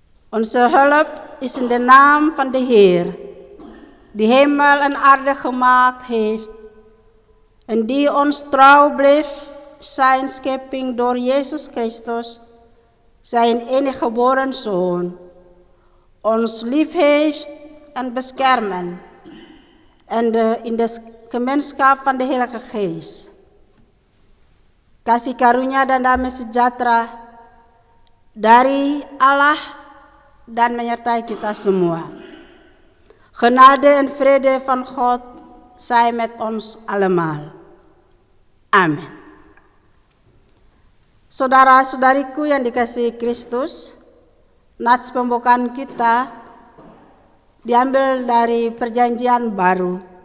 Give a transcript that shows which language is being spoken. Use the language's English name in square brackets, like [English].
[Dutch] Onze hulp is in de naam van de Heer, die hemel en aarde gemaakt heeft en die ons trouw bleef zijn schepping door Jezus Christus, zijn enige geboren Zoon, ons lief heeft en beschermen en in de gemeenschap van de Heilige Geest. [Indonesian] Kasih karunia dan damai sejahtera dari Allah dan menyertai kita semua. [Dutch] Genade en vrede van God zij met ons allemaal. [Indonesian] Amin. Saudara-saudariku yang dikasihi Kristus, nats pembukaan kita diambil dari Perjanjian Baru.